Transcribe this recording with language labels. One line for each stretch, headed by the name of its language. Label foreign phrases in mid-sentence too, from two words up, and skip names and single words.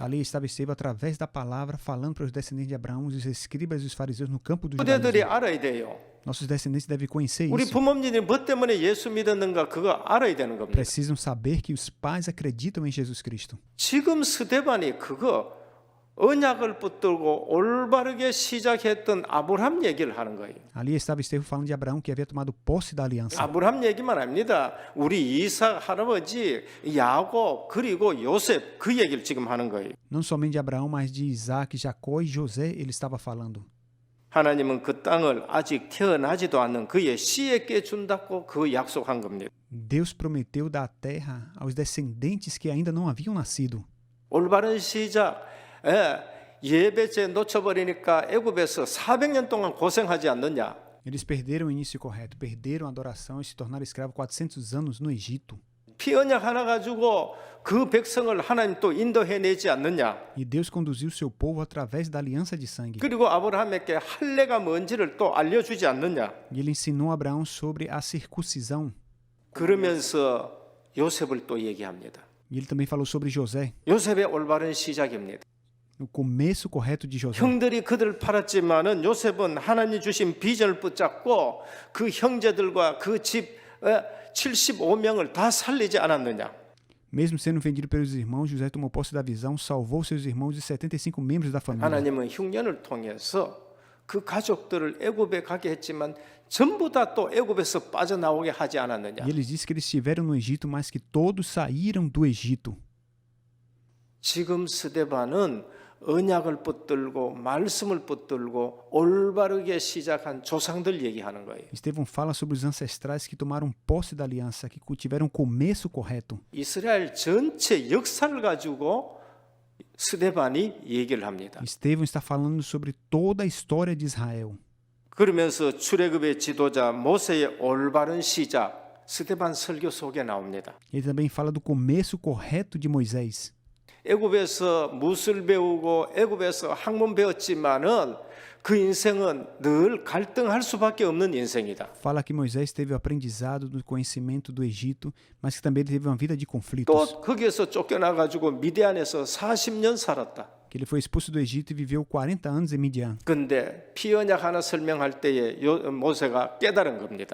Portuguese: Ali estava Estevão através da palavra falando para os descendentes de Abraão, os escribas e os fariseus no campo do
Korean: 후대들이
Portuguese: judaísmo.
Korean: 알아야 돼요.
Portuguese: Nossos descendentes devem conhecer
Korean: 우리
Portuguese: isso.
Korean: 부모님이 뭐 때문에 예수 믿었는가 그거 알아야 되는 겁니다.
Portuguese: Precisam saber que os pais acreditam em Jesus Cristo.
Korean: 지금 스데반이 그거 언약을 붙들고 올바르게 시작했던 아브라함 얘기를 하는 거예요.
Portuguese: Ali estava Estevão falando de Abraão que havia tomado posse da aliança.
Korean: 아브라함 얘기만 아닙니다. 우리 이삭 할아버지 야곱 그리고 요셉 그 얘기를 지금 하는 거예요.
Portuguese: Não somente de Abraão, mas de Isaac, Jacó e José ele estava falando.
Korean: 하나님은 그 땅을 아직 태어나지도 않는 그의 씨에게 준다고 그 약속한 겁니다.
Portuguese: Deus prometeu dar a terra aos descendentes que ainda não haviam nascido.
Korean: 올바른 시작. 예배제 놓쳐버리니까 애굽에서 400년 동안 고생하지 않느냐.
Portuguese: Eles perderam o início correto, perderam a adoração e se tornaram escravos 400 anos no Egito.
Korean: 피 언약 하나 가지고 그 백성을 하나님 또 인도해내지 않느냐.
Portuguese: E Deus conduziu seu povo através da aliança de sangue.
Korean: 그리고 아브라함에게 할례가 뭔지를 또 알려주지 않느냐.
Portuguese: E ele ensinou a Abraão sobre a circuncisão.
Korean: 그러면서 요셉을 또 얘기합니다.
Portuguese: E ele também falou sobre José,
Korean: 요셉의 올바른 시작입니다.
Portuguese: o começo correto de José.
Korean: 형들이 그들을 팔았지만은 요셉은 하나님 주신 비전을 붙잡고 그 형제들과 그 집 75명을 다 살리지 않았느냐.
Portuguese: Mesmo sendo vendido pelos irmãos, José tomou posse da visão, salvou seus irmãos e 75 membros da família.
Korean: 하나님은 흉년을 통해서 그 가족들을 애굽에 가게 했지만 전부 다 또 애굽에서 빠져나오게 하지 않았느냐.
Portuguese: E eles dizem que eles estiveram no Egito, mas que todos saíram do Egito.
Korean: 지금 스데반은 언약을 붙들고 말씀을 붙들고 올바르게 시작한 조상들 얘기하는 거예요.
Portuguese: Estevão fala sobre os ancestrais que tomaram posse da aliança, que tiveram o começo correto.
Korean: 이스라엘 전체 역사를 가지고 스데반이 얘기를 합니다.
Portuguese: Estevão está falando sobre toda a história de Israel.
Korean: 그러면서 출애굽의 지도자 모세의 올바른 시작 스데반 설교 속에 나옵니다.
Portuguese: Ele também fala do começo correto de Moisés.
Korean: 애굽에서 무술 배우고 애굽에서 학문 배웠지만은 그 인생은 늘 갈등할 수밖에 없는 인생이다.
Portuguese: Fala que Moisés teve o aprendizado do conhecimento do Egito, mas que também ele teve uma vida de conflitos.
Korean: 또 거기에서 쫓겨나 가지고 미디안에서 40년 살았다.
Portuguese: Que ele foi expulso do Egito e viveu 40 anos em Midian.
Korean: 근데 피언약 하나 설명할 때에 모세가 깨달은 겁니다.